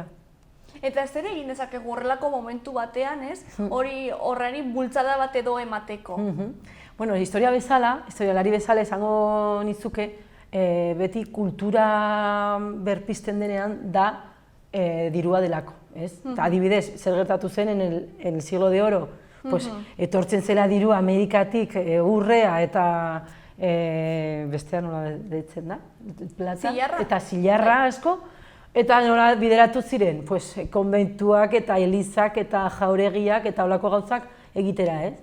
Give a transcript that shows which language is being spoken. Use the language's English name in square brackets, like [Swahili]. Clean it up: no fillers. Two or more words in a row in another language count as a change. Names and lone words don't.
[Basque] Eta ez ere egin dezakegu horrelako momentu batean, ez? Horrari bultzada bat edo emateko. Bueno, historialari bezala esango nizuke, beti kultura berpizten denean da dirua delako, ez? Adibidez, zer gertatu zen [Spanish] en el siglo de oro, [Basque] etortzen zela dirua Amerikatik urrea eta bestean nola deitzen da? Plata eta zilarra asko. Eta nola bideratu ziren, konbentuak eta elizak eta jauregiak eta holako gauzak egitera, ez?